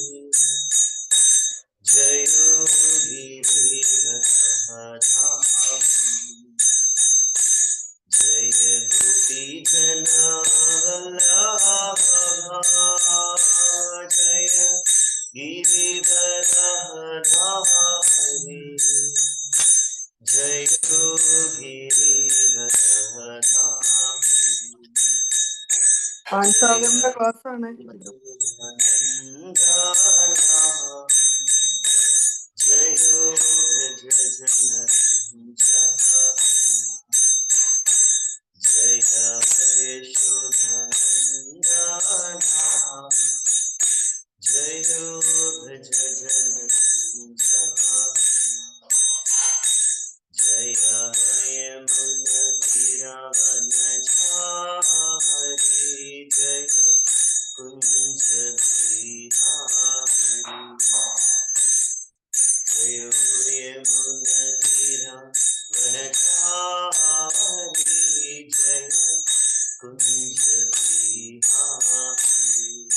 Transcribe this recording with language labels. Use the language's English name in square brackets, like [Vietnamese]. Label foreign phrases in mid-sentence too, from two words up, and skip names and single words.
[Hindi] जय गिरिधरधारी जय गोपी जन वल्लभा जय गिरिधरधारी जय गिरिधरधारी [Malayalam] പാൻസാഗറിന്റെ ക്ലാസ് ആണ്. [Hindi] जयो भज जय यशोधनंदना जयो भज जय यमुनतिरवनचारि जय कुंज बिहारी जयो यमुनतिरवनचारि जय कुंज बिहारी